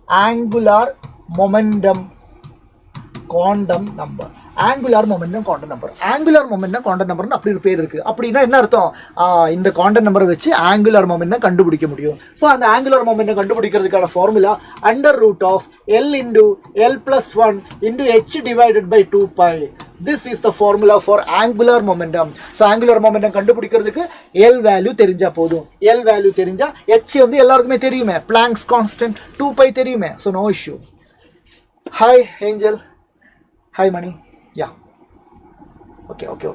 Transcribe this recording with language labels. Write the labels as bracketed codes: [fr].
[ta] Angular momentum quantum number, angular momentum quantum number. Angular momentum quantum நம்பர்னு அப்படி ஒரு பேர் இருக்கு. அப்படின்னா என்ன அர்த்தம், இந்த குவாண்டம் நம்பரை வச்சு ஆங்குலார் மொமெண்டம் கண்டுபிடிக்க முடியும். ஸோ அந்த angular momentum கண்டுபிடிக்கிறதுக்கான formula under root of L into L plus 1 into H divided by 2π. [en] This is the formula for angular momentum. [ta] So angular momentum கண்டுபிடிக்கிறதுக்கு L வேல்யூ தெரிஞ்சா போதும். L வேல்யூ தெரிஞ்சா H வந்து எல்லாருக்குமே தெரியுமே, Planck's constant 2π தெரியுமே. [en] So no issue. Hi Angel. Hi Mani. Yeah. Okay.